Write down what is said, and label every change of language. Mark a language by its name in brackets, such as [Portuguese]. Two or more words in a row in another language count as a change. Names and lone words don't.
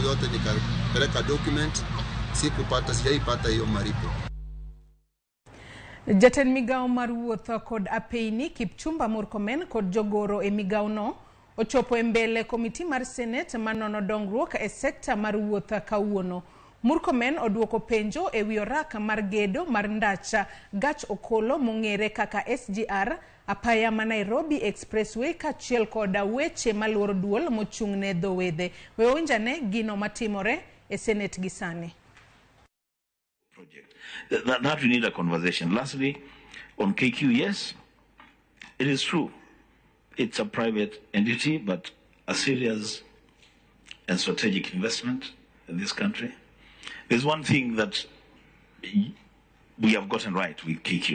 [Swahili] yote nikapeleka document, sijaipata hiyo maripo. [Luo (Kenya and Tanzania)] Jatend Migago mar wuoth kod apeini Kipchumba Murkomen kod jogoro e Migago no ochopo e mbele komiti mar Senate manono dongruok e sekta mar wuoth kawuono. Murkomen oduoko penjo e wi orak mar gedo mar ndacha gach okolo mong'ere kaka SGR apaya ma Nairobi Expressway kachiel koda weche maluoro duol mochung'ne dho wedhe. We winjane gino matimore e Senate gisani. [English] That we need a conversation. Lastly, on KQ, yes, it is true. It's a private entity, but a serious and strategic investment in this country. There's one thing that we have gotten right with KQ.